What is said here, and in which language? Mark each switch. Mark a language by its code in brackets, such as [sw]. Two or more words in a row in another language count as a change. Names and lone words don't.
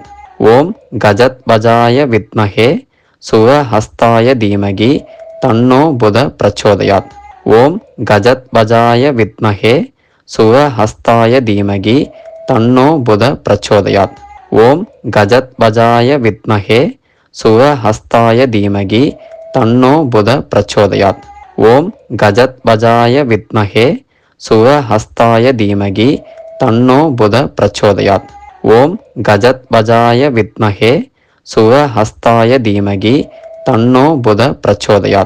[sa] ॐ गजध्वजाय विद्महे शुकहस्ताय धीमहि तन्नो बुध प्रचोदयात्. ॐ गजध्वजाय विद्महे शुकहस्ताय धीमहि तन्नो बुध प्रचोदयात्. ॐ गजध्वजाय विद्महे शुकहस्ताय धीमहि तन्नो बुध प्रचोदयात्। ओम गजध्वजाय विद्महे शुभहस्ताय धीमहि तन्नो बुध प्रचोदयात्। ओम गजध्वजाय विद्महे शुभहस्ताय धीमहि तन्नो बुध प्रचोदयात्।